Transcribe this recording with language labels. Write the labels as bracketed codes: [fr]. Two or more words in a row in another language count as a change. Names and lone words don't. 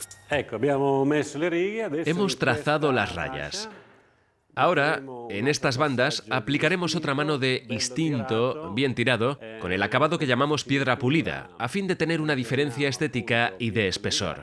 [it] Ecco, abbiamo messo le righe, adesso [es] Hemos [it] in [es] trazado [it] questa [es] las rayas. [it] fascia [es] Ahora, en estas bandas, aplicaremos otra mano de instinto, bien tirado, con el acabado que llamamos piedra pulida, a fin de tener una diferencia estética y de espesor.